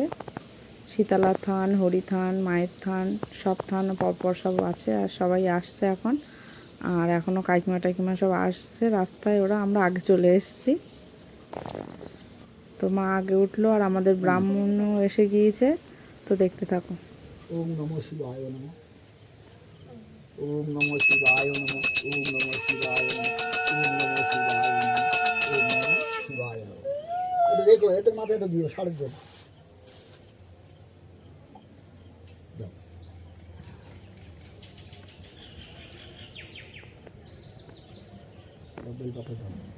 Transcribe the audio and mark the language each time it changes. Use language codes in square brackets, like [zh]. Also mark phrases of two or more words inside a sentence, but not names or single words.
[bn] শীতলা থান, হরি থান, মায়ের থান, সব থান পরপর সব আছে। আর সবাই আসছে এখন, আর এখনও কাকিমা টাকিমা সব আসছে রাস্তায়। ওরা, আমরা আগে চলে এসেছি। তো মা আগে উঠলো, আর আমাদের ব্রাহ্মণও এসে গিয়েছে। তো দেখতে থাকো। [sa] ওম নমঃ শিবায় নমঃ। ওম নমঃ শিবায় নমঃ। ওম নমঃ শিবায় নমঃ। ওম নমঃ শিবায় নমঃ। ওম নমঃ শিবায় নমঃ। [bn] এটা দেখো, এদের মাথায় এটা দিও, সারের জন্য দাও। বেল পাতা দাও।